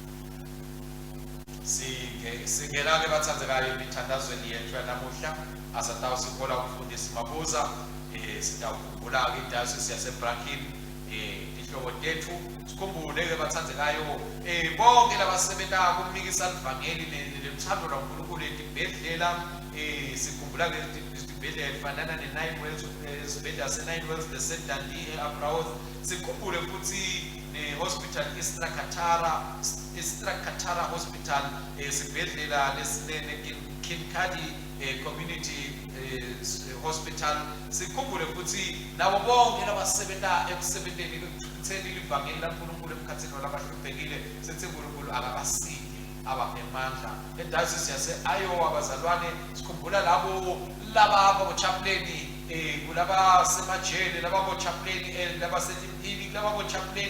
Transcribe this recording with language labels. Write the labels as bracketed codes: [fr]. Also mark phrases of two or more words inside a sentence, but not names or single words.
[ss] Singena-ke bathathekayo emithandazweni yethu yanamuhla asatawusikhola umfundisi Mabuza sitawukhumbula-ke idayosisi yaseBrakini ihlobo tethu sikhumbule-ke bathathekayo bonke labasebenta kumnikisa livangeli nemthando laNkulunkulu etibhedlela sikhumbula-ke isibhedlela efanana ne-9 Wells isibhedlela se-9 Wells the-St. Dundee e-Abrahamu sikhumbule futhi ne-hospital Istra Katara hospital isibhedlela Kinkadi community hospital sikhumbule futhi nabo bonke labasebenta ekusebenteni ekutheni livangeli laNkulunkulu emkhathini walabahluphekile sethi uNkulunkulu akabasinde abamemandla edayosisi yase-Iowa abazalwane sikhumbula labo ababochaplain kulaba semajele laba bochaplain laba setimpini laba bochaplain